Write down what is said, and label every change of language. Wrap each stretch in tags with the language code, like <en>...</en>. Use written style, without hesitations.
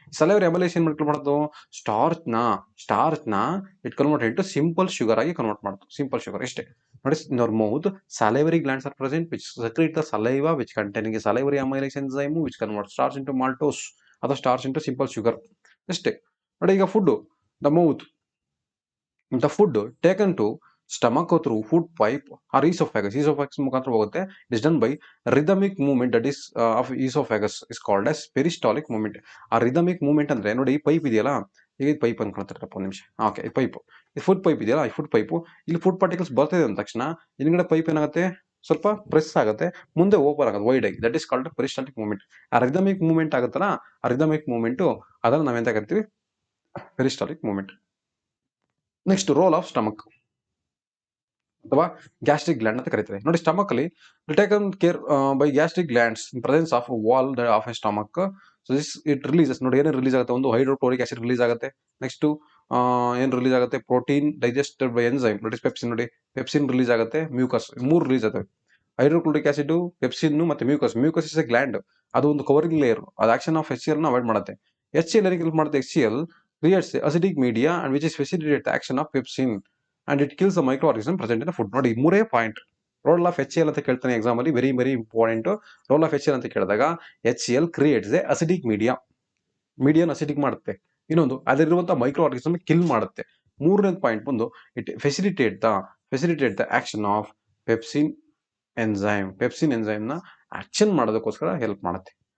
<kn>salivary amylase ಏನ್ ಮಾಡ್ತು, starch ನ it convert into simple sugar ಆಗಿ ಕನ್ವರ್ಟ್ ಮಾಡ್ತು. ಸಿಂಪಲ್ ಶುಗರ್ ಇಷ್ಟೇ ನೋಡಿ.</kn> <en>In our mouth salivary glands are present which secrete the saliva which containing a salivary amylase enzyme which converts starch into maltose ಅಥವಾ starch into simple sugar.</en> <kn>ಇಷ್ಟೇ ನೋಡಿ.</kn> <en>ಈಗ food, the food taken to stomach through food pipe or esophagus</en> <kn>ಮುಖಾಂತರ ಹೋಗುತ್ತೆ.</kn> <en>It is done by rhythmic movement that is of esophagus is called as peristaltic movement.</en> <kn>ಆ rhythmic movement ಅಂದ್ರೆ ನೋಡಿ, pipe ಇದೆಯಲ್ಲ, ಈಗ ಪೈಪ್ ಅನ್ಕೊಳ್ತಾರಪ್ಪ ಒಂದು ನಿಮಿಷ. ಓಕೆ, ಈ ಪೈಪ್, ಈ ಫುಡ್ ಪೈಪ್ ಇದೆಯಲ್ಲ, ಈ ಫುಡ್ ಪೈಪು ಇಲ್ಲಿ ಫುಡ್ ಪಾರ್ಟಿಕಲ್ಸ್ ಬರ್ತಿದೆ ಅಂದ ತಕ್ಷಣ ಹಿಂದ್ಗಡೆ ಪೈಪ್ ಏನಾಗುತ್ತೆ, ಸ್ವಲ್ಪ ಪ್ರೆಸ್ ಆಗುತ್ತೆ, ಮುಂದೆ ಓಪನ್ ಆಗುತ್ತೆ ವೈಡ್ ಆಗಿ.</kn> <en>That is called peristaltic movement.</en> <kn>ಆ ರಿದಮಿಕ್ ಮೂವ್ಮೆಂಟ್ ಆಗುತ್ತಲ್ಲ, ಆ ರಿದಮಿಕ್ ಮೂವ್ಮೆಂಟು ಅದನ್ನ ನಾವೆಂತ ಕರಿತೀವಿ, peristaltic movement. Next role of stomach ಅಥವಾ ಗ್ಯಾಸ್ಟ್ರಿಕ್ ಗ್ಲ್ಯಾಂಡ್ ಅಂತ ಕರೀತಾರೆ.</kn> <en>ನೋಡಿ, ಸ್ಟಮಕ್ ಅಲ್ಲಿ taken care by gastric glands in presence of wall of a stomach. So this it releases.</en> <kn>ನೋಡಿ ಏನೇನು ರಿಲೀಸ್ ಆಗುತ್ತೆ, ಒಂದು ಹೈಡ್ರೋಕ್ಲೋರಿಕ್ ಆಸಿಡ್ ರಿಲೀಸ್ ಆಗುತ್ತೆ. ನೆಕ್ಸ್ಟ್ ಏನ್ ರಿಲೀಸ್ ಆಗುತ್ತೆ,</kn> <en>Protein digested by enzyme, that is pepsin.</en> <kn>ನೋಡಿ, ಪೆಪ್ಸಿನ್ ರಿಲೀಸ್ ಆಗುತ್ತೆ, mucus, ಮೂರು ರಿಲೀಸ್ ಆಗುತ್ತೆ. ಹೈಡ್ರೋಕ್ಲೋರಿಕ್ ಆಸಿಡ್, ಪೆಪ್ಸಿನ್ ಮತ್ತೆ ಮ್ಯೂಕಸ್ ಇಸ್ ಎ ಗ್ಲ್ಯಾಂಡ್. ಅದು ಒಂದು ಕವರಿಂಗ್ ಲೇಯರ್. ಅದು ಆಕ್ಷನ್ ಆಫ್ HCl ನ ಅವಾಯ್ಡ್ ಮಾಡುತ್ತೆ. HCl ಏನಕ್ಕೆ ಹೆಲ್ಪ್ ಮಾಡುತ್ತೆ,</kn> <en>HCl creates acidic media and which is facilitate the action of pepsin and it kills the microorganism present in the food.</en> <kn>ನೋಡಿ, ಮೂರೇ point. Role of HCl ಅಂತ ಕೇಳ್ತಾನೆ exam ಅಲ್ಲಿ, very very important. Role of HCl ಅಂತ ಕೇಳಿದಾಗ HCl creates A acidic ಮೀಡಿಯಾನ್ acidic ಮಾಡುತ್ತೆ. ಇನ್ನೊಂದು, ಅದರಿರುವಂತಹ micro organism kill ಮಾಡುತ್ತೆ. ಮೂರನೇ ಪಾಯಿಂಟ್ ಬಂದು it facilitate the action of pepsin enzyme ನ ಆಕ್ಷನ್ ಮಾಡೋದಕ್ಕೋಸ್ಕರ ಹೆಲ್ಪ್ ಮಾಡುತ್ತೆ.</kn>